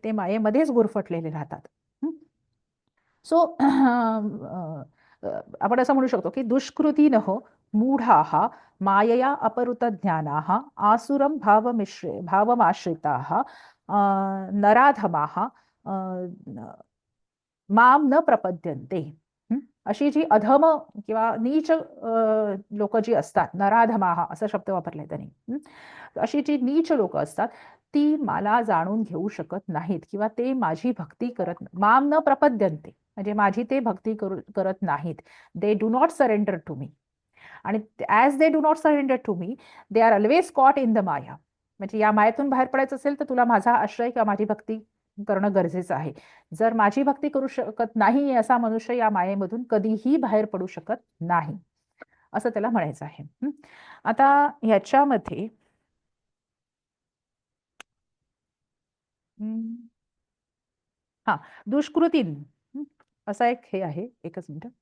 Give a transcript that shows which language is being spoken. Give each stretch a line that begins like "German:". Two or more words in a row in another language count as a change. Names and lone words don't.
Marathi: ते मायेमध्येच गुरफटलेले राहतात. सो आपण असं म्हणू शकतो की
Sanskrit: दुष्कृती नह मूढाः मायया अपहृत ज्ञानाः आसुरम भावमाश्रिताः नराधमाः माम न प्रपद्यन्ते.
Marathi: अशी जी अधम किंवा नीच लोक जी असतात, नराधमाः असा शब्द वापरलाय त्यांनी, अशी जी नीच लोक असतात ती मला जाणून घेऊ शकत नाहीत किंवा ते माझी भक्ती करत,
Sanskrit: माम न प्रपद्यन्ते
Marathi: म्हणजे माझी ते भक्ती करत नाहीत.
English: They do not surrender to me. आणि as they do not surrender to me, they are always caught in the maya.
Marathi: म्हणजे या मायेतून बाहेर पडायचं असेल तर तुला माझा आश्रय किंवा माझी भक्ती करणं गरजेचं आहे. जर माझी भक्ती करू शकत नाही असा मनुष्य या मायेमधून कधीही बाहेर पडू शकत नाही, असं त्याला म्हणायचं आहे. आता ह्याच्यामध्ये हा दुष्कृतीन असा एक हे आहे, एकच मिनिट.